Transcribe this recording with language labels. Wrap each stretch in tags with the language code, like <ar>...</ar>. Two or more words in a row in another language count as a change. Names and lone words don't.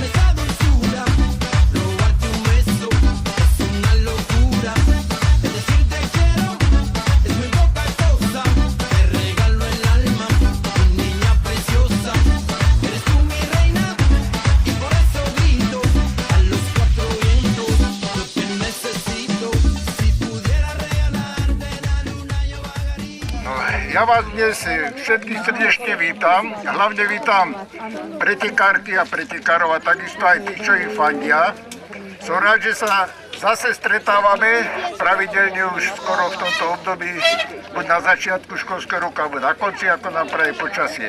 <es>esa dulzura, robarte un beso es una locura, es decir te quiero, es muy poca cosa, te regalo el alma, mi niña preciosa, eres tú mi reina, y por eso grito a los cuatro vientos, lo que necesito, si pudiera regalarte la luna yo pagaría.</es> <sk>Ja vás dnes všetkých srdečne vítam, hlavne vítam pretekárky a pretekárov a takisto aj tých, čo ich fandia. Som rád, že sa zase stretávame pravidelne už skoro v tomto období, buď na začiatku školského roka, alebo na konci, ako nám praje počasie.</sk>